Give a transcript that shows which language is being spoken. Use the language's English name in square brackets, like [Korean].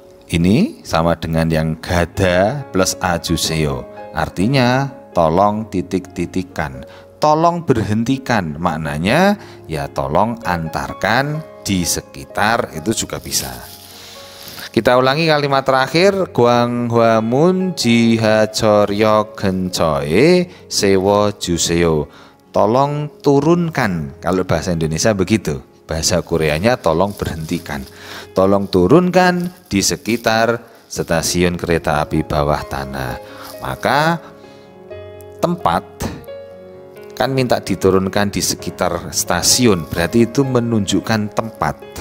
[Indonesian] Ini sama dengan yang gada plus ajuseo. Artinya tolong titik-titikkan, tolong berhentikan. Maknanya ya tolong antarkan di sekitar, itu juga bisa. Kita ulangi kalimat terakhir. [Korean] Gwanghwamun 지하철역 근처에 세워주세요. [Indonesian] Tolong turunkan. Kalau bahasa Indonesia begitu. Bahasa Koreanya tolong berhentikan. Tolong turunkan di sekitar stasiun kereta api bawah tanah. Maka tempat kan minta diturunkan di sekitar stasiun, berarti itu menunjukkan tempat.